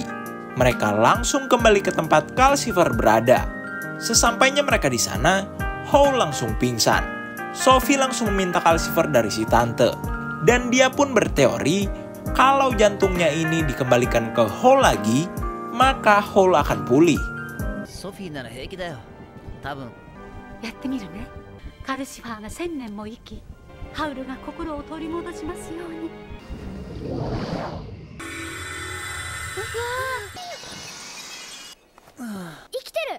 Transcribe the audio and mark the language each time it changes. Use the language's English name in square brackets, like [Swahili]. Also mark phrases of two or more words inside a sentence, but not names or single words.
[Indonesian] Mereka langsung kembali ke tempat Calcifer berada. Sesampainya mereka di sana, Hall langsung pingsan. Sophie langsung meminta Calcifer dari si tante. Dan dia pun berteori kalau jantungnya ini dikembalikan ke Hall lagi, maka Hall akan pulih. [Japanese] ソフィーなら平気だよ。多分。やってみるね。カルシファーが1000年も生き、ハウルが心を取り戻しますように。生きてる。